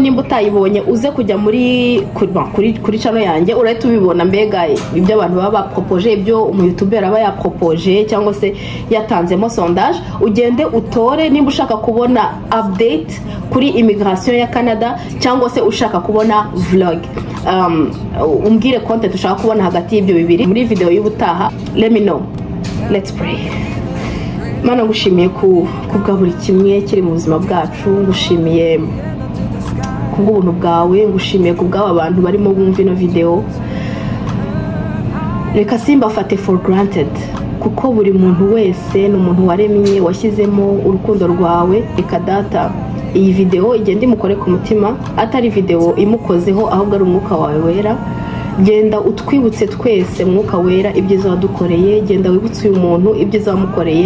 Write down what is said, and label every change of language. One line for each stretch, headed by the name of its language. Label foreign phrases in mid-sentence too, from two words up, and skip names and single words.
Kinyarwanda: Nimba utayibonye uze kujya kuri channel yanjye, urahita ubibona mbega ibyo abantu baba bapropoje, ibyo umu-youtuber aba yapropoje cyangwa se yatanzemo sondage. Ugende utore nimba ushaka kubona update kuri immigration ya Canada cyangwa se ushaka kubona vlog. Umbwire content ushaka kubona hagati y'ibyo bibiri muri video y'ubutaha.
English: Let me know. Let's pray.
Kinyarwanda: Mana ngushimiye kubwa buri kimwe kiri mu buzima bwacu, ngushimiye kubw'ubuntu bwawe, ngushimiye kubw'aba bantu barimo bumva ino video. Reka simbafate
English: for granted,
Kinyarwanda: kuko buri muntu wese ni umuntu waremye, washyizemo urukundo rwawe. Reka data iyi video igende imukore ku mutima, atari video imukozeho ahubwo ari umwuka wawe wera. Genda utwibutse twese mwuka wera ibyiza wadukoreye, genda wibutse uyu muntu ibyiza wamukoreye.